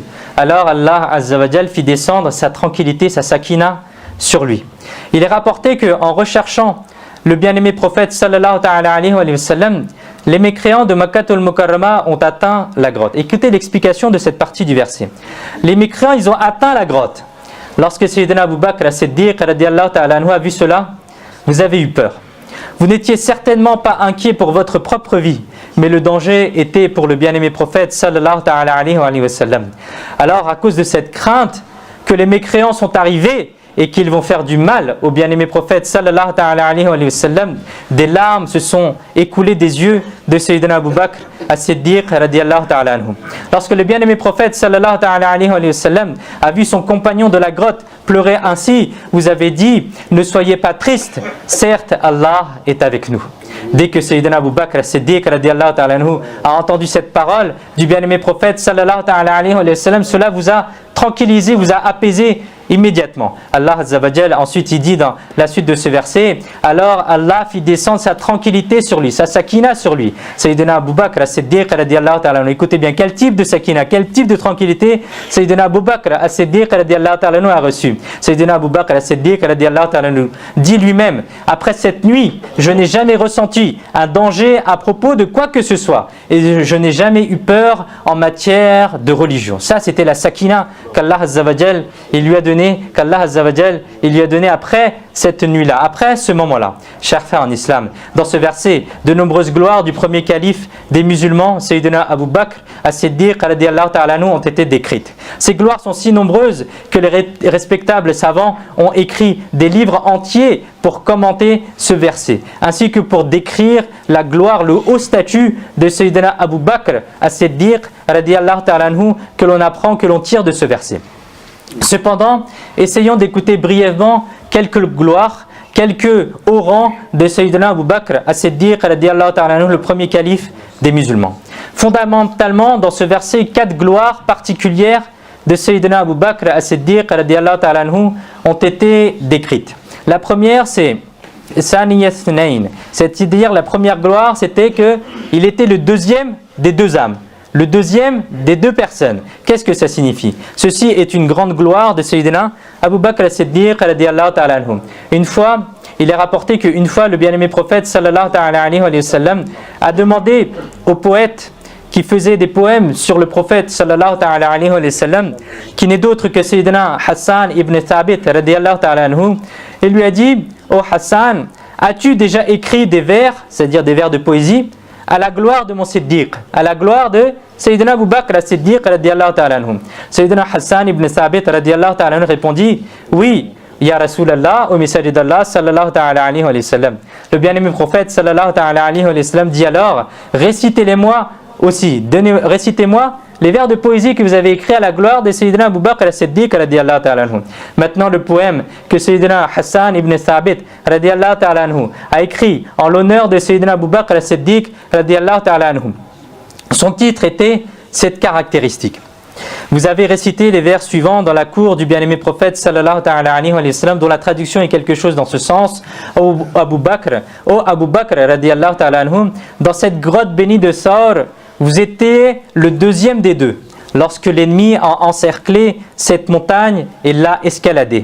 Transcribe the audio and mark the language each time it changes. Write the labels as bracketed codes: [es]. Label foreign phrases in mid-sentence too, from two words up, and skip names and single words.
[fr] Alors [ar] الله عز وجل [fr] fit descendre sa tranquillité, sa sakina sur lui. Il est rapporté qu'en recherchant le bien-aimé prophète [ar] صلى الله تعالى عليه وسلم, [fr] les mécréants de Makkah al-Mukarramah ont atteint la grotte. Écoutez l'explication de cette partie du verset. Les mécréants, ils ont atteint la grotte. Lorsque Sayyidina Abu Bakr as-Siddiq [ar] رضي الله تعالى عنه [fr] a vu cela, vous avez eu peur. Vous n'étiez certainement pas inquiet pour votre propre vie, mais le danger était pour le bien-aimé prophète [ar] صلى الله تعالى عليه وسلم. [fr] Alors à cause de cette crainte que les mécréants sont arrivés et qu'ils vont faire du mal au bien-aimé prophète [ar] صلى الله تعالى عليه وسلم, [fr] des larmes se sont écoulées des yeux de Sayyidina Abu Bakr as-Siddiq [ar] رضي الله تعالى عنه. [fr] Lorsque le bien-aimé prophète [ar] صلى الله تعالى عليه وسلم [fr] a vu son compagnon de la grotte pleurer ainsi, vous avez dit: ne soyez pas tristes, certes Allah est avec nous. Dès que Sayyidina Abu Bakr as-Siddiq [ar] رضي الله تعالى عنه [fr] a entendu cette parole du bien-aimé prophète [ar] صلى الله تعالى عليه وسلم, [fr] cela vous a tranquillisé, vous a apaisé immédiatement. [ar] الله عز وجل, [fr] ensuite il dit dans la suite de ce verset: alors Allah fit descendre sa tranquillité sur lui, sa sakina sur lui. Sayyidina Abu Bakr as-Siddiq [ar] رضي الله تعالى عنه, [fr] écoutez bien, quel type de sakina, quel type de tranquillité Sayyidina Abu Bakr as-Siddiq [ar] رضي الله تعالى عنه [fr] a reçu. Sayyidina Abu Bakr as-Siddiq [ar] رضي الله تعالى عنه [fr] dit lui-même: après cette nuit, je n'ai jamais ressenti un danger à propos de quoi que ce soit et je n'ai jamais eu peur en matière de religion. Ça, c'était la sakina qu' [ar] الله عز وجل [fr] il lui a donné, il lui a donné après cette nuit-là, après ce moment-là. Chers frères en islam, dans ce verset, de nombreuses gloires du premier calife des musulmans, Sayyidina Abu Bakr as-Siddiq [ar] رضي الله تعالى عنه, [fr] ont été décrites. Ces gloires sont si nombreuses que les respectables savants ont écrit des livres entiers pour commenter ce verset, ainsi que pour décrire la gloire, le haut statut de Sayyidina Abu Bakr as-Siddiq [ar] رضي الله تعالى عنه [fr] que l'on apprend, que l'on tire de ce verset. Cependant, essayons d'écouter brièvement quelques gloires, quelques hauts rangs de Sayyidina Abu Bakr as-Siddiq [ar] رضي الله تعالى عنه, [fr] le premier calife des musulmans. Fondamentalement, dans ce verset, 4 gloires particulières de Sayyidina Abu Bakr as-Siddiq [ar] رضي الله تعالى عنه [fr] ont été décrites. La première, c'est Saniyasnain, c'est-à-dire la première gloire, c'était qu'il était le deuxième des deux âmes. Le deuxième des deux personnes. Qu'est-ce que ça signifie? Ceci est une grande gloire de Sayyidina Abu Bakr as-Siddiq [ar] رضي الله تعالى عنه. [fr] Une fois, il est rapporté qu'une fois le bien-aimé prophète [ar] صلى الله تعالى عليه وسلم [fr] a demandé au poète qui faisait des poèmes sur le prophète [ar] صلى الله تعالى عليه وسلم, [fr] qui n'est d'autre que Sayyidina Hassan ibn Thabit [ar] رضي الله تعالى عنه, [fr] il lui a dit: oh Hassan, as-tu déjà écrit des vers, c'est-à-dire des vers de poésie, à la gloire de mon Siddiq, à la gloire de Sayyidina Abu Bakr as-Siddiq [ar] رضي الله تعالى عنه? [fr] Sayyidina Hassan ibn Thabit [ar] رضي الله تعالى عنه [fr] répondit: oui, [ar] يا رسول الله, [fr] au messager d'Allah [ar] صلى الله تعالى عليه وسلم. [fr] Le bien-aimé prophète [ar] صلى الله تعالى عليه وسلم [fr] dit alors: récitez-les-moi aussi, récitez-moi les vers de poésie que vous avez écrits à la gloire de Sayyidina Abu Bakr as-Siddiq [ar] رضي الله تعالى عنه. [fr] Maintenant, le poème que Sayyidina Hassan ibn Thabit [ar] رضي الله تعالى عنه [fr] a écrit en l'honneur de Sayyidina Abu Bakr as-Siddiq [ar] رضي الله تعالى عنه. [fr] Son titre était cette caractéristique. Vous avez récité les vers suivants dans la cour du bien-aimé prophète [ar] صلى الله تعالى عليه وسلم, [fr] dont la traduction est quelque chose dans ce sens: ô Abu Bakr [ar] رضي الله تعالى عنه, [fr] dans cette grotte bénie de Saur, vous étiez le deuxième des deux, lorsque l'ennemi a encerclé cette montagne et l'a escaladée.